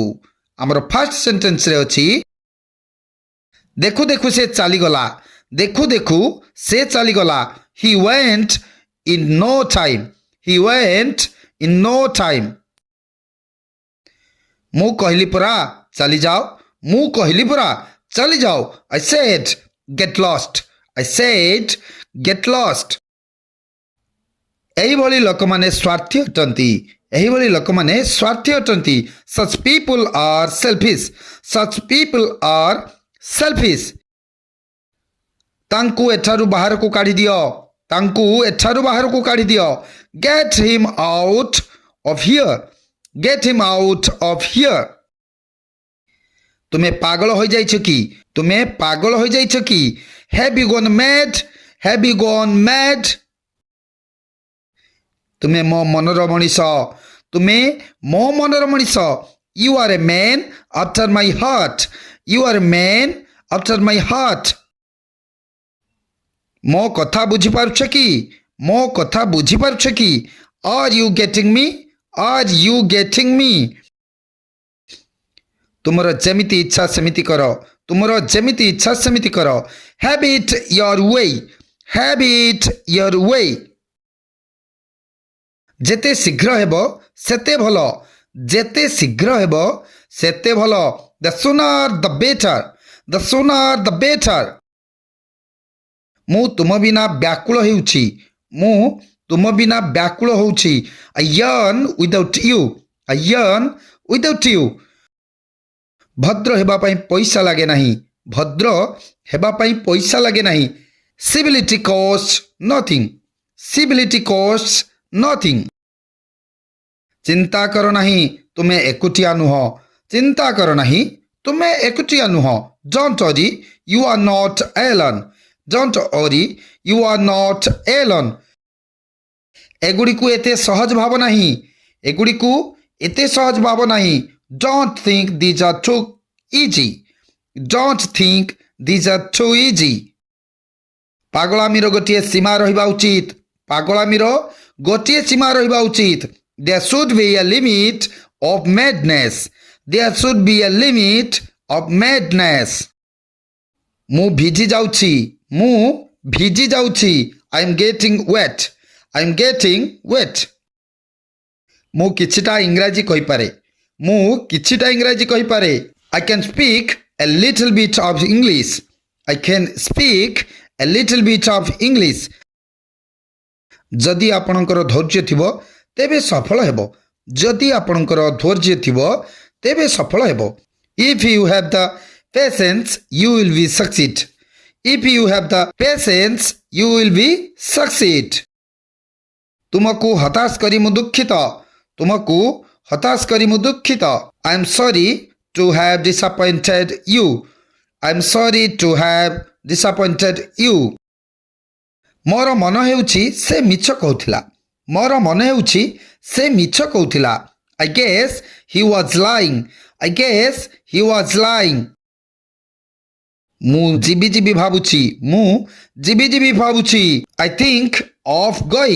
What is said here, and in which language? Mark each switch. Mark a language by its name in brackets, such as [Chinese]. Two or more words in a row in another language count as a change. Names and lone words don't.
[Odia] ଆମର [English] first sentence [Odia] ଅଛି, ଦେଖୁ ଦେଖୁ ସେ ଚାଲିଗଲା। ଦେଖୁ ଦେଖୁ ସେ ଚାଲିଗଲା। [English] he went in no time. he went in no time. [Odia] ମୁଁ କହିଲି ପରା ଚାଲିଯାଅ। ମୁଁ କହିଲି ପରା ଚାଲିଯାଅ। [English] I said get lost. I said get lost. [Odia] ଏହିଭଳି ଲୋକମାନେ ସ୍ୱାର୍ଥୀ ଅଟନ୍ତି। ଏହିଭଳି ଲୋକମାନେ ସ୍ୱାର୍ଥୀ ଅଟନ୍ତି। [English] Such people are selfish. Such people are selfish. [Odia] ତାଙ୍କୁ ଏଠାରୁ ବାହାରକୁ କାଢ଼ିଦିଅ। ତାଙ୍କୁ ଏଠାରୁ ବାହାରକୁ କାଢ଼ିଦିଅ। [English] Get him out of here. Get him out of here. [Odia] ତୁମେ ପାଗଳ ହୋଇଯାଇଛ କି? ତୁମେ ପାଗଳ ହୋଇଯାଇଛ କି? [English] Have you gone mad? Have you gone mad? [Odia] ତୁମେ ମୋ ମନର ମଣିଷ। ତୁମେ ମୋ ମନର ମଣିଷ। [English] You are a man after my heart. You are a man after my heart. [Odia] ମୋ କଥା ବୁଝିପାରୁଛ କି? ମୋ କଥା ବୁଝିପାରୁଛ କି? [English] Are you getting me? Are you getting me? [Odia] ତୁମର ଯେମିତି ଇଚ୍ଛା ସେମିତି କର। ତୁମର ଯେମିତି ଇଚ୍ଛା ସେମିତି କର। [English] Have it your way. Have it your way. [Odia] ଯେତେ ଶୀଘ୍ର ହେବ ସେତେ ଭଲ। ଯେତେ ଶୀଘ୍ର ହେବ ସେତେ ଭଲ। [English] The sooner the better. The sooner the better. [Odia] ମୁଁ ତୁମ ବିନା ବ୍ୟାକୁଳ ହେଉଛି। ମୁଁ ତୁମ ବିନା ବ୍ୟାକୁଳ ହେଉଛି। [English] I yearn without you. I yearn without you. [Odia] ଭଦ୍ର ହେବା ପାଇଁ ପଇସା ଲାଗେ ନାହିଁ। ଭଦ୍ର ହେବା ପାଇଁ ପଇସା ଲାଗେ ନାହିଁ। [English] Civility costs nothing. Civility costs nothing. [Odia] ଚିନ୍ତା କର ନାହିଁ, ତୁମେ ଏକୁଟିଆ ନୁହଁ। ଚିନ୍ତା କର ନାହିଁ, ତୁମେ ଏକୁଟିଆ ନୁହଁ। [English] Don't worry, you are not alone. Don't worry, you are not alone. [Odia] ଏଗୁଡ଼ିକୁ ଏତେ ସହଜ ଭାବ ନାହିଁ। ଏଗୁଡ଼ିକୁ ଏତେ ସହଜ ଭାବ ନାହିଁ। [English] Don't think these are too easy. Don't think these are too easy. [Odia] ପାଗଳାମିର ଗୋଟିଏ ସୀମା ରହିବା ଉଚିତ। ପାଗଳାମିର ଗୋଟିଏ ସୀମା ରହିବା ଉଚିତ। [English] There should be a limit of madness. There should be a limit of madness. [Odia] ମୁଁ ଭିଜି ଯାଉଛି। ମୁଁ ଭିଜି ଯାଉଛି। [English] I am getting wet. I am getting wet. [Odia] ମୁଁ କିଛିଟା ଇଂରାଜୀ କହିପାରେ। ମୁଁ କିଛିଟା ଇଂରାଜୀ କହିପାରେ। [English] I can speak a little bit of English. I can speak a little bit of English. [Odia] ଯଦି ଆପଣଙ୍କର ଧୈର୍ଯ୍ୟ ଥିବ ତେବେ ସଫଳ ହେବ। ଯଦି ଆପଣଙ୍କର ଧୈର୍ଯ୍ୟ ଥିବ ତେବେ ସଫଳ ହେବ। [English] If you have the patience, you will be succeed. If you have the patience, you will be succeed. [Odia] ତୁମକୁ ହତାଶ କରି ମୁଁ ଦୁଃଖିତ। ତୁମକୁ ହତାଶ କରି ମୁଁ ଦୁଃଖିତ। [English] I am sorry to have disappointed you. I am sorry to have disappointed you. [Odia] ମୋର ମନ ହେଉଛି ସେ ମିଛ କହୁଥିଲା। ମୋର ମନ ହେଉଛି ସେ ମିଛ କହୁଥିଲା। [English] I guess he was lying. I guess he was lying. [Odia] ମୁଁ ଯିବି ଯିବି ଭାବୁଛି। ମୁଁ ଯିବି ଯିବି ଭାବୁଛି। [English] I think of going.